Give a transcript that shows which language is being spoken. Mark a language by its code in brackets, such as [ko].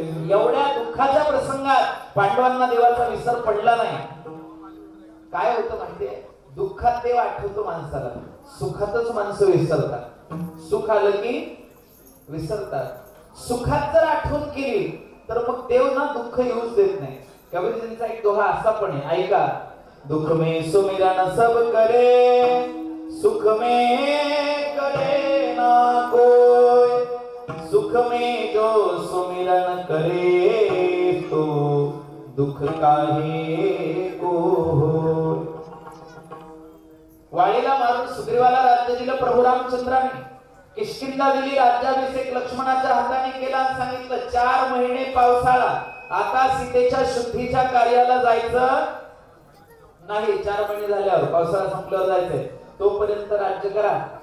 [mr] एवढ्या दुःखाच्या प्रसंगात पांडवांना देवाचा विसर पडला नाही. काय होतं माहितीये? दुःखात देव आठवतो माणसाला, सुखातच माणसं विसरतात. सुख आलं की विसरतात. सुखात जर आठवण केली तर मग देव ना दुःख येऊच देत नाही. कबीरजींचा एक दोहा असा पण आहे, ऐका. [hi] दुख में सुमिरन सब करे, सुख में करे ना कोई, सुख में जो सुमिरन करे तो दुख काहे को होय. [mr] वाळीला मारून सुग्रीवाला राज्य दिलं प्रभू रामचंद्राने. किष्किंधा दिली, राज्याभिषेक लक्ष्मणाच्या हाताने केला आणि सांगितलं 4 महिने पावसाळा, आता सीतेच्या शुद्धीच्या कार्याला जायचं नाही. 4 महिने झाल्यावर पावसाळा संपल्यावर जायचंय, तोपर्यंत राज्य करा.